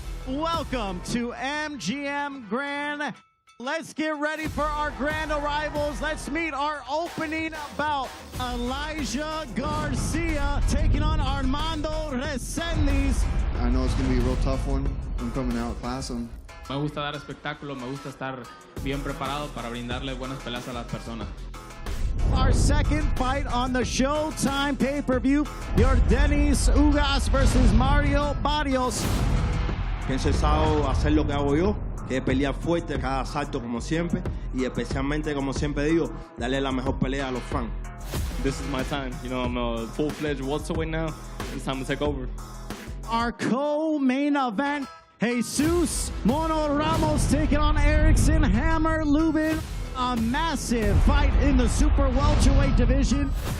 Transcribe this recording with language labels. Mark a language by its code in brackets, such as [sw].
[en] Welcome to MGM Grand. Let's get ready for our grand arrivals. Let's meet our opening bout. Elijah Garcia taking on Armando Resendiz. I know it's going to be a real tough one. I'm coming out class. [es] Me gusta dar espectáculo, me gusta estar bien preparado para brindarle buenas peleas a las personas. [en] Our second fight on the Showtime pay-per-view, Yordenis Ugas versus Barrios. [es] Pienso el sábado hacer lo que hago yo, que es pelear fuerte cada asalto como siempre, y especialmente, como siempre digo, darle la mejor pelea a los fans. [en] This is my time. You know, I'm a full-fledged welterweight now. It's time to take over. Our co-main event, Jesus Mono Ramos taking on Erickson Lubin. A massive fight in the super welterweight division.